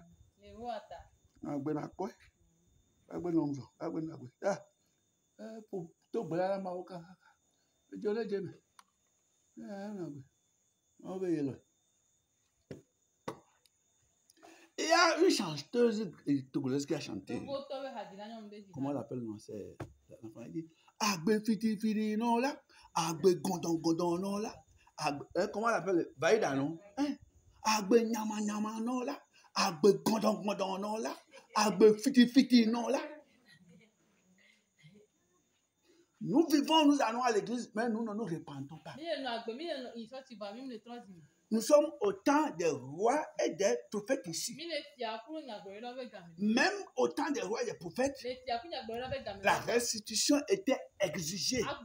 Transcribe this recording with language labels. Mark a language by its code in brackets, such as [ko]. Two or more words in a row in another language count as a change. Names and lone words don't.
[fr] Il y a une chanteuse togolaise qui a chanté. Comment on l'appelle? Non, c'est l'enfant. Il dit [ee] Agbe fiti fiti non là, Agbe gondon gondon non là. [fr] Comment on l'appelle? Vaïda non? [ee] Agbe nyama nyama non là, Agbe gondon gondon non là, Agbe fiti fiti non là. [fr] Nous vivons, nous allons à l'église, mais nous ne nous repentons pas. Nous sommes au temps des rois et des prophètes ici. Même au temps des rois et des prophètes, la restitution était exigée.